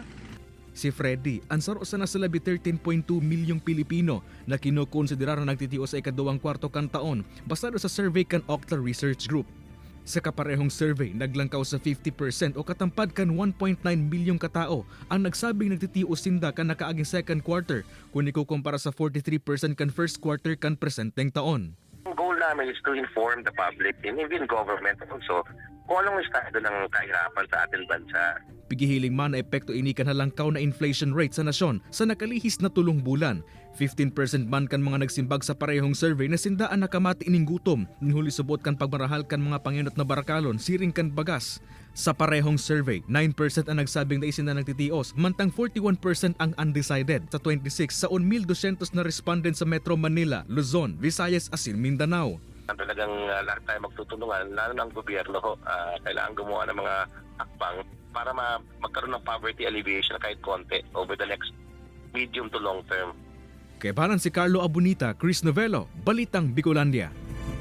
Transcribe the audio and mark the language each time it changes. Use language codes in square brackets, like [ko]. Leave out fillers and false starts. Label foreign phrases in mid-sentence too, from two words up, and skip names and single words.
[bik] Si Freddy, ansaro sa nasalabi 13.2 milyong Pilipino na kinukonsiderar na nagtitiyo sa ikaduwang kwarto kan taon basado sa survey kan Okta Research Group. Sa kaparehong survey, naglangkaw sa 50% o katampad kan 1.9 milyong katao ang nagsabing nagtitiyo sinda kan nakaaging [en] second quarter [bik] kung ikukumpara sa 43% kan [en] first quarter [bik] kan presenteng taon. [tl] Ang goal namin [en] is to inform the public and even government also [tl] kung anong estado ng kahirapan sa ating bansa. [bik] Pigihiling man na epekto ini kan halangkaw na inflation rate sa nasyon sa nakalihis na 3 bulan. 15% man kan mga nagsimbag sa parehong survey na sindaan nakamati ining gutom, ninhuli subot kan pagmarahal kan mga panginot na barakalon, siring kan bagas. Sa parehong survey, 9% ang nagsabing na isinda nagtitios, mantang 41% ang undecided. Sa 26, sa 1,200 na respondent sa Metro Manila, Luzon, Visayas, asin Mindanao. [tl] Talagang lahat tayo magtutulungan, lalo ng gobyerno, kailangan gumawa ng mga hakbang para magkaroon ng [en] poverty alleviation [tl] kahit konti [en] over the next medium to long term. [bik] Kay banan si Carlo Abunita, Chris Novello, Balitang Bicolandia.